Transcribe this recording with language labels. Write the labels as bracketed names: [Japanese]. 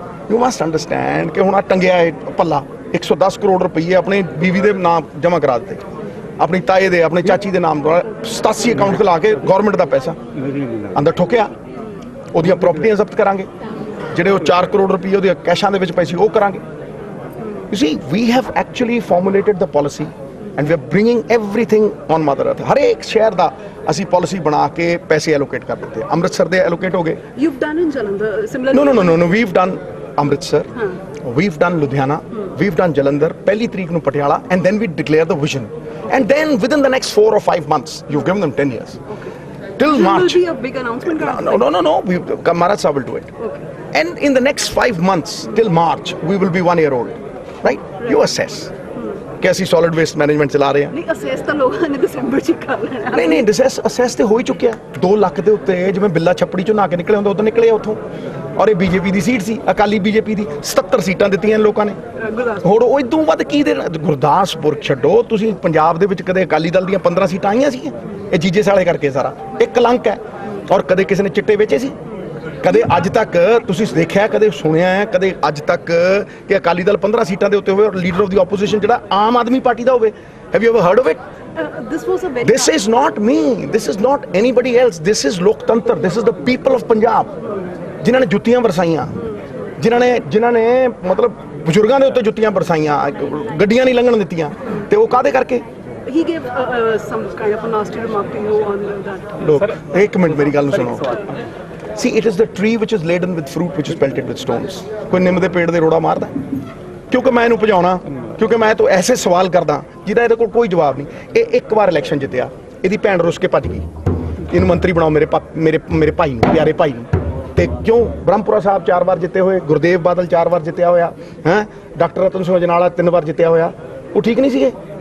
[English] you must understand [Punjabi] ਕਿ ਹੁਣ ਆ ਟੰਗਿਆ ਹੈ ਪੱਲਾ 110 ਕਰੋੜ ਰੁਪਏ ਆਪਣੇ ਬੀਵੀ ਦੇ ਨਾਮ ਜਮ੍ਹਾਂ ਕਰਾ ਦਿੱਤੇ ਆਪਣੀ ਤਾਏ ਦੇ ਆਪਣੇ ਚਾਚੀ ਦੇ ਨਾਮ 87 ਅਕਾਊਂਟ ਖੁਲਾ ਕੇ ਗਵਰਨਮੈਂਟ ਦਾ ਪੈਸਾ ਅੰਦਰ ਠੋਕਿਆ ਉਹਦੀਆਂ ਪ੍ਰਾਪਰਟੀਆਂ ਜ਼ਬਤ ਕਰਾਂਗੇ ਜਿਹੜੇ ਉਹ 4 ਕਰੋੜ ਰੁਪਏ ਉਹਦੇ ਕੈਸ਼ਾਂ ਦੇ ਵਿੱਚ ਪੈਸੇ ਉਹ ਕਰਾਂਗੇ [English] you see we have actually formulated the policy and we are bringing everything on mother earth [Punjabi] ਹਰੇਕ ਸ਼ਹਿਰ ਦਾ ਅਸੀਂ ਪਾਲਿਸੀ ਬਣਾ ਕੇ ਪੈਸੇ ਐਲੋਕੇਟ ਕਰ ਦਿੱਤੇ ਅੰਮ੍ਰਿਤਸਰ ਦੇ ਐਲੋਕੇਟ ਹੋ ਗਏ [English] you've done in Jalandhar similar no we've done Amritsar we've done Ludhiana we've done Jalandhar [Punjabi] ਪਹਿਲੀ ਤਰੀਕ ਨੂੰ [English] Patiala and then we declare the vision and then within the next 4 or 5 months you've given them 10 years till March will be a big announcement no Maharaj Sahib will do it and in the next 5 months till March we will be 1 year old right you assess [Punjabi] ਕਿ ਅਸੀਂ solid waste management ਚਲਾ ਰਹੇ ਹਾਂ ਨਹੀਂ assess ਤਾਂ ਲੋਕਾਂ ਨੇ ਦਸੰਬਰ ਚ ਕਰ ਲੈਣਾ ਨਹੀਂ ਅਸੈਸ ਤੇ ਹੋ ਹੀ ਚੁੱਕਿਆ 2 ਲੱਖ ਦੇ ਉੱਤੇ ਜਿਵੇਂ ਬਿੱਲਾ ਛੱਪੜੀ ਚੋਂ ਨਾ ਕੇ ਨਿਕਲੇ ਹੁੰਦਾ ਉਦੋਂ ਨਿਕਲੇ ਉੱਥੋਂ ਔਰ ਇਹ ਬੀਜੇਪੀ ਦੀ ਸੀਟ ਸੀ ਅਕਾਲੀ ਬੀਜੇਪੀ ਦੀ 77 ਸੀਟਾਂ ਦਿੱਤੀਆਂ ਲੋਕਾਂ ਨੇ ਹੋਰ ਉਹ ਇਦੋਂ ਵੱਧ ਕੀ ਦੇਣਾ ਗੁਰਦਾਸਪੁਰ ਛੱਡੋ ਤੁਸੀਂ ਪੰਜਾਬ ਦੇ ਵਿੱਚ ਕਦੇ ਅਕਾਲੀ ਦਲ ਦੀਆਂ 15 ਸੀਟਾਂ ਆਈਆਂ ਸੀ ਇਹ ਜੀਜੇ ਸਾਲੇ ਕਰਕੇ ਸਾਰਾ ਇਹ ਕਲੰਕ ਹੈ ਔਰ ਕਦੇ ਕਿਸੇ ਨੇ ਚਿੱਟੇ ਵੇਚੇ ਸੀ ਕਦੇ ਅੱਜ ਤੱਕ ਤੁਸੀਂ ਦੇਖਿਆ ਕਦੇ ਸੁਣਿਆ ਹੈ ਕਦੇ ਅੱਜ ਤੱਕ ਕਿ ਅਕਾਲੀ ਦਲ 15 ਸੀਟਾਂ ਦੇ ਉੱਤੇ ਹੋਵੇ ਔਰ ਲੀਡਰ ਆਫ ਦੀ ਆਪੋਜੀਸ਼ਨ ਜਿਹੜਾ ਆਮ ਆਦਮੀ ਪਾਰਟੀ ਦਾ ਹੋਵੇ [English] have you ever heard of it this is not me this is not anybody else this is loktantra this is the people of Punjab [Punjabi] ਜਿਨ੍ਹਾਂ ਨੇ ਜੁੱਤੀਆਂ ਵਰਸਾਈਆਂ ਜਿਨ੍ਹਾਂ ਨੇ ਮਤਲਬ ਬਜ਼ੁਰਗਾਂ ਦੇ ਉੱਤੇ ਜੁੱਤੀਆਂ ਵਰਸਾਈਆਂ ਗੱਡੀਆਂ ਨਹੀਂ ਲੰਘਣ ਦਿੱਤੀਆਂ ਤੇ ਉਹ ਕਾਹਦੇ ਕਰਕੇ [English] he gave some kind of a nasty remark to you on that [Punjabi] ਲੋਕ ਇੱਕ ਮਿੰਟ ਮੇਰੀ ਗੱਲ ਨੂੰ ਸੁਣੋ [English] See, it is the tree which is laden with fruit which is pelted with stones. [Punjabi] ਕੋਈ ਨਿੰਮ ਦੇ ਪੇੜ ਦੇ ਰੋੜਾ ਮਾਰਦਾ ਕਿਉਂਕਿ ਮੈਂ ਇਹਨੂੰ ਭਜਾਉਣਾ ਕਿਉਂਕਿ ਮੈਂ ਤਾਂ ਐਸੇ ਸਵਾਲ ਕਰਦਾ ਜਿਹਦਾ ਇਹਦੇ ਕੋਲ ਕੋਈ ਜਵਾਬ ਨਹੀਂ। ਇਹ ਇੱਕ ਵਾਰ ਇਲੈਕਸ਼ਨ ਜਿੱਤਿਆ, ਇਹਦੀ ਭੈਣ ਰੁੱਸ ਕੇ ਭੱਜ ਗਈ, ਇਹਨੂੰ ਮੰਤਰੀ ਬਣਾਓ ਮੇਰੇ ਭਾਈ ਨੂੰ, ਪਿਆਰੇ ਭਾਈ ਨੂੰ। ਤੇ ਕਿਉਂ ਬ੍ਰਹਮਪੁਰਾ ਸਾਹਿਬ 4 ਵਾਰ ਜਿੱਤੇ ਹੋਏ, ਗੁਰਦੇਵ ਬਾਦਲ 4 ਵਾਰ ਜਿੱਤਿਆ ਹੋਇਆ ਹੈ, ਡਾਕਟਰ ਰਤਨ ਸਿੰਘ ਅਜਨਾਲਾ 3 ਵਾਰ ਜਿੱਤਿਆ ਹੋਇਆ, ਉਹ ਠੀਕ ਨਹੀਂ ਸੀਗੇ?